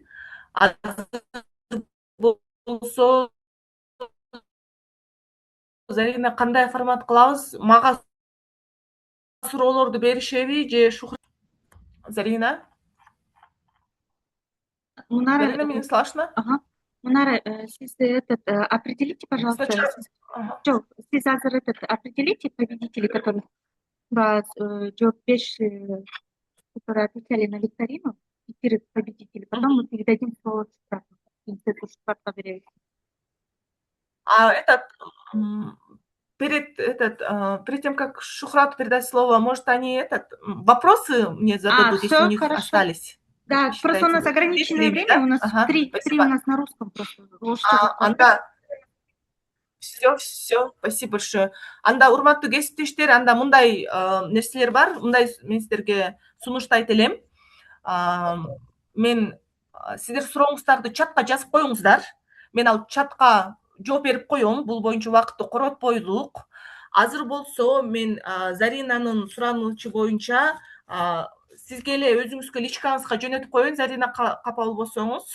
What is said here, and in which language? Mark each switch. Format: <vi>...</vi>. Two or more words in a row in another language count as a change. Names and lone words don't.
<ky>Азыр болсо Зарина, кандай формат кылабыз? Мага суроолорду беришеби же Зарина? Зарина, мени слышно? Ага.</ky> <ru>Мунара, сиз определите, пожалуйста.</ru> <ky>Жок, сиз азыр</ky> <ru>определите победителей, которые жооп которые отвечали на викторину, и перед победителей. Потом мы передадим слово Шухрату беребиз. Перед тем, как Шухрату передать слово, может, они вопросы мне зададут, если у них хорошо. остались. Да, просто у нас ограниченное время, у нас три у нас на русском просто. Все, спасибо большое.</ru> <ky>Анда урматтуу кесиптештер, анда мындай нерселер бар, мындай мен сиздерге сунушту айта элем. Мен сиздер сурооңуздарды чатка жазып коюңуздар. Мен ал чатка жооп берип коем. Бул боюнча убакытты коротпойлук. Азыр болсо мен Заринанын суранычы боюнча сизге эле өзүңүзгө личкаңызга жөнөтүп коеюн, Зарина, капа болбосоңуз.</ky>